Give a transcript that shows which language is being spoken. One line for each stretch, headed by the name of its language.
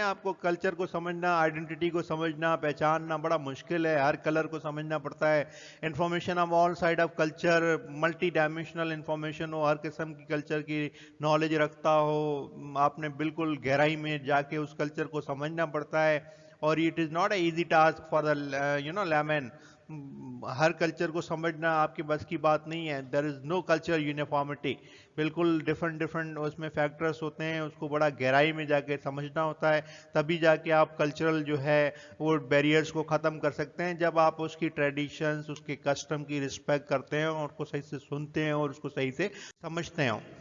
Urdu: آپ کو کلچر کو سمجھنا، آئیڈینٹی کو سمجھنا، پہچاننا بڑا مشکل ہے، ہر کلر کو سمجھنا پڑتا ہے.
English: information of all side of culture,
Urdu: multi dimensional information ہو، ہر قسم کی کلچر کی نالج رکھتا ہو، آپ نے بالکل گہرائی میں جا کے اس کلچر کو سمجھنا پڑتا ہے.
English: اور it is not a easy task for the layman.
Urdu: Hare culture کو سمجھنا آپ کے بس کی بات نہیں ہے.
English: there is no culture uniformity,
Urdu: بالکل ڈفرنٹ اس میں فیکٹرز ہوتے ہیں، اس کو بڑا گہرائی میں جا کے سمجھنا ہوتا ہے، تبھی جا کے آپ کلچرل جو ہے وہ بیریئرز کو ختم کر سکتے ہیں. جب آپ اس کی ٹریڈیشنز، اس کے کسٹم کی رسپیکٹ کرتے ہیں اور اس کو صحیح سے سنتے ہیں اور اس کو صحیح سے سمجھتے ہیں.